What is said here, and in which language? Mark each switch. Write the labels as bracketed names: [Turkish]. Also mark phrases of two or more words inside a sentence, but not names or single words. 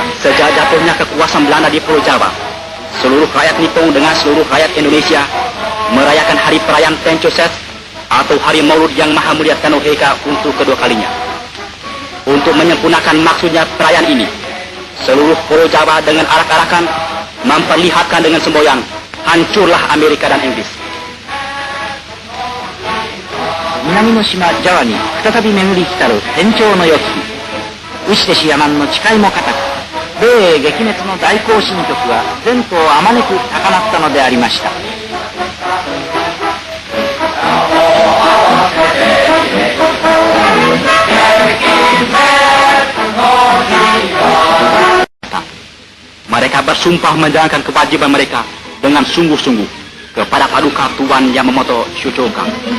[Indonesian] Sejak jatuhnya kekuasaan Belanda di Pulau Jawa, seluruh rakyat Nippon dengan seluruh rakyat Indonesia merayakan hari perayaan Tenchoset atau hari Maulud Yang Maha Mulia Tenoheka untuk kedua kalinya. Untuk menyempurnakan maksudnya perayaan ini, seluruh Pulau Jawa dengan arak-arakan memperlihatkan dengan semboyan, hancurlah Amerika dan Inggris. [Japanese] 南の島ジャワに再び巡り来たる天朝の良き日、ウシテシヤマンの誓いも固く、米英撃滅の大行進曲は前途をあまねく高鳴ったのでありました。 [Indonesian] Mereka bersumpah menjalankan kewajiban mereka dengan sungguh-sungguh kepada Paduka Tuan Yamamoto Shuchokan.